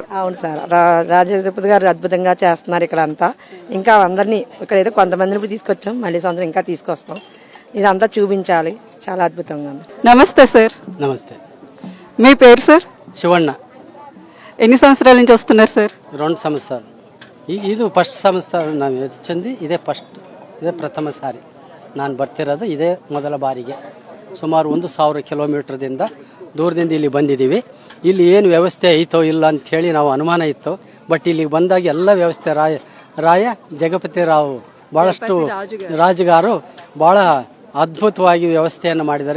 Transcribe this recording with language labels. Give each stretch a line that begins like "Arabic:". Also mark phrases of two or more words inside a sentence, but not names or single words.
Telugu: అవును సార్, రాజపతి గారు అద్భుతంగా చేస్తున్నారు ఇక్కడ అంతా. ఇంకా అందరినీ ఇక్కడైతే కొంతమందిని తీసుకొచ్చాం, మళ్ళీ సంవత్సరం ఇంకా తీసుకొస్తాం. ఇదంతా చూపించాలి. చాలా అద్భుతంగా ఉంది. నమస్తే సార్. నమస్తే. మీ పేరు సార్? శివಣ್ణ. ఎన్ని సంవత్సరాల నుంచి వస్తున్నారు సార్? 2 సంవత్సరాలు.
Kannada: ಇದು ಫಸ್ಟ್ ಸಂವತ್ಸರ ನಾನು ಹೆಚ್ಚಿಂದು ಇದೇ ಪ್ರಥಮ ಸಾರಿ ನಾನು ಬರ್ತಿರೋದು. ಇದೇ ಮೊದಲ ಬಾರಿಗೆ. ಸುಮಾರು 1000 ಕಿಲೋಮೀಟರ್ದಿಂದ ದೂರದಿಂದ ಇಲ್ಲಿ ಬಂದಿದ್ದೀವಿ. ಇಲ್ಲಿ ಏನು ವ್ಯವಸ್ಥೆ ಐತೋ ಇಲ್ಲ ಅಂಥೇಳಿ ನಾವು ಅನುಮಾನ ಇತ್ತು. ಬಟ್ ಇಲ್ಲಿಗೆ ಬಂದಾಗ ಎಲ್ಲ ವ್ಯವಸ್ಥೆ ರಾಯ ಜಗಪತಿ ರಾವ್ ಭಾಳಷ್ಟು ರಾಜುಗಾರು ಭಾಳ ಅದ್ಭುತವಾಗಿ ವ್ಯವಸ್ಥೆಯನ್ನು ಮಾಡಿದ್ದಾರೆ.